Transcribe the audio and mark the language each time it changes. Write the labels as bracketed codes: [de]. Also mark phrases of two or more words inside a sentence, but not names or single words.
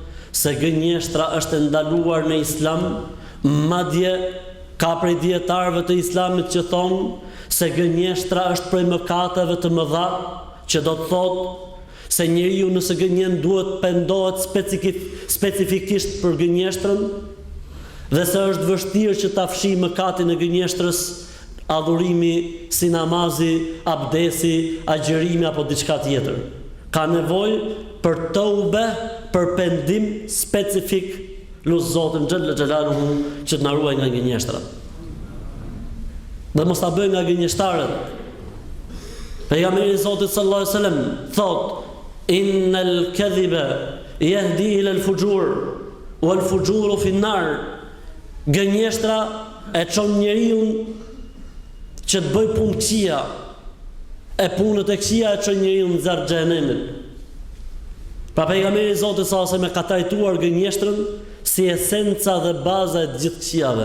[sq] se gënjeshtra është ndaluar në Islam, madje ka prej dietarëve të Islamit që thonë se gënjeshtra është prej mëkateve të mëdha, që do të thotë se njeriu nëse gënjen duhet pendohet specifikisht për gënjeshtrën, dhe se është vështirë që ta fshi mëkatin e gënjeshtrës adhurimi si namazi, abdesi, agjerimi apo diçka tjetër. Ka nevojë për tauba, për pendim specifik, lut Zotin [ar] جل جلاله [sq] që të na ruaj nga gënjeshtrat. Dhe mos ta bëjmë nga gënjeshtarët. Pejgamberi I Zotit [ar] صلى الله عليه وسلم thotë: "إن الكذب يهدي إلى الفجور والفجور في النار." [sq] Gënjeshtra e çon njeriu që të bëj punë këqija, e punët e këqija e çon njeriu në zjarr xhenemit. Pa pejgamberi I Zotit [ar] صلى الله عليه وسلم [sq] ka trajtuar gënjeshtrën si esenca dhe baza e të gjithë këqijave.